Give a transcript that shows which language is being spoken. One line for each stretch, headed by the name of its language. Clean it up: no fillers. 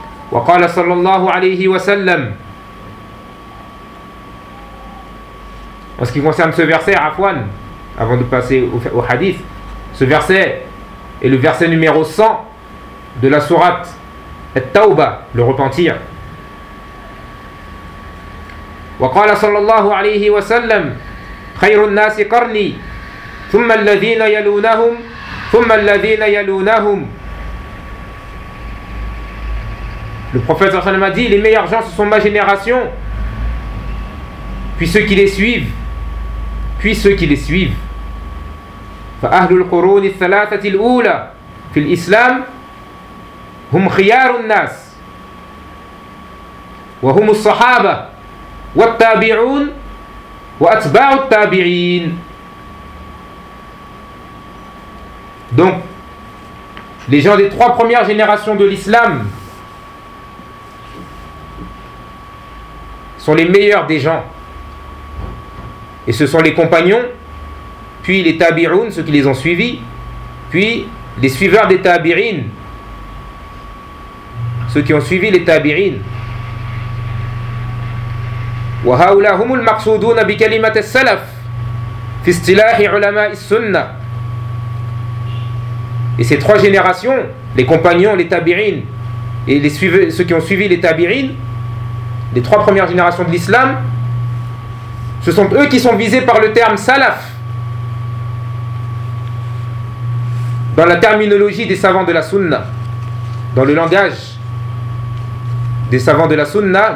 Arabic: Wa qala sallallahu alayhi wa sallam.
French: En ce qui concerne ce verset, Afwan, avant de passer au hadith, ce verset est le verset numéro 100 de la sourate At-Tawba, le repentir.
Arabic: وقال صلى الله عليه وسلم خير الناس قرني ثم الذين يلونهم ثم الذين يلونهم.
French: Le prophète
Arabic: صلى الله عليه وسلم
French: a dit: les meilleurs gens ce sont ma génération, puis ceux qui les suivent, puis ceux qui les suivent.
Arabic: فأهل القرون الثلاثة الأولى في الإسلام هم خيار الناس وهم الصحابة والتابعون وأتباع التابعين.
French: Donc, les gens des trois premières générations de l'islam sont les meilleurs des gens. Et ce sont les compagnons, puis les tabi'un, ceux qui les ont suivis, puis les suiveurs des tabi'in, ceux qui ont suivi les tabi'in.
Arabic: وهؤلاء هم المقصودون بكلمة السلف في اصطلاح علماء السنة.
French: Et ces trois générations, les compagnons, les tabi'in et les suiveurs, ceux qui ont suivi les tabi'in, les trois premières générations de l'islam, ce sont eux qui sont visés par le terme salaf dans la terminologie des savants de la sunna, dans le langage des savants de la sunna.